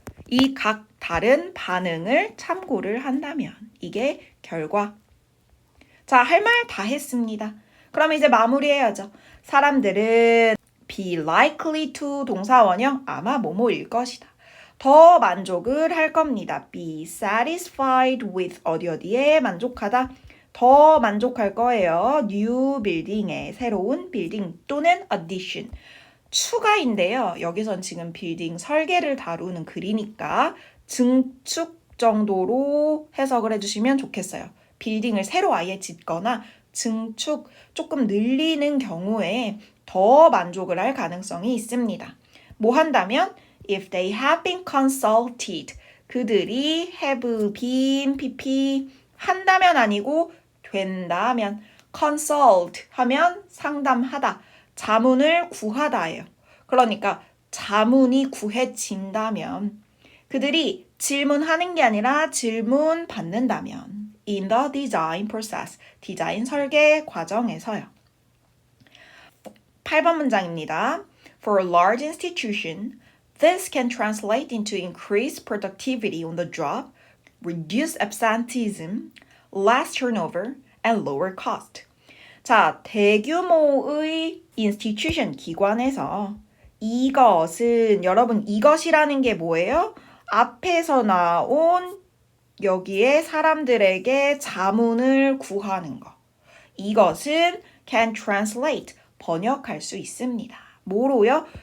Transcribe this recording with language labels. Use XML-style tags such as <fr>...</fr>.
<ko>이 각 다른 반응을 참고를 한다면 이게 결과. 자, 할 말 다 했습니다. 그럼 이제 마무리해야죠. 사람들은</ko> <en>be likely to</en> <ko>동사 원형 아마 뭐뭐일 것이다. 더 만족을 할 겁니다. be satisfied with 어디에 만족하다. 더 만족할 거예요.</ko> <en>new building</en> <ko>에 새로운 빌딩 또는 addition. 추가인데요. 여기선 지금 빌딩 설계를 다루는 글이니까 증축 정도로 해석을 해주시면 좋겠어요. 빌딩을 새로 아예 짓거나 증축 조금 늘리는 경우에 더 만족을 할 가능성이 있습니다. 뭐 한다면</ko> <en>if they have been consulted</en> <ko>그들이</ko> <en>have been pp</en> <ko>한다면 아니고 된다면 consult 하면 상담하다 자문을 구하다예요. 그러니까 자문이 구해진다면 그들이 질문하는 게 아니라 질문 받는다면</ko> <en>in the design process</en> <ko>디자인 설계 과정에서요. 8번 문장입니다.</ko> <en>For a large institution, this can translate into increased productivity on the job, reduced absenteeism, less turnover, and lower cost.</en> <ko>자, 대규모의 institution 기관에서 이것은 여러분 이것이라는 게 뭐예요? 앞에서 나온 여기에 사람들에게 자문을 구하는 거. 이것은</ko> <en>can translate</en> <ko>번역할 수 있습니다. 뭐로요?</ko>